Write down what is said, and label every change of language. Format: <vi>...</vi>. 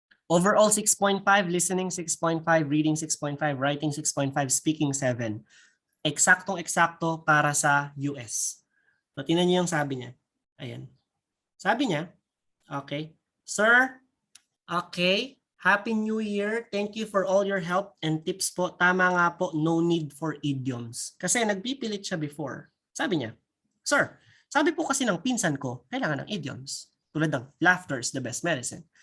<en>Overall 6.5, listening 6.5, reading 6.5, writing 6.5, speaking 7.</en> <tl>Eksaktong-eksakto para sa US. So, tingnan niyo yung sabi niya. Ayan. Sabi niya, okay, Sir, okay,</tl> <en>Happy New Year. Thank you for all your help and tips po.</en> <tl>Tama nga po,</tl> <en>no need for idioms.</en> <tl>Kasi nagpipilit siya before. Sabi niya, Sir, sabi po kasi ng pinsan ko, kailangan ng idioms. Tulad ng</tl> <en>laughter is the best medicine.</en>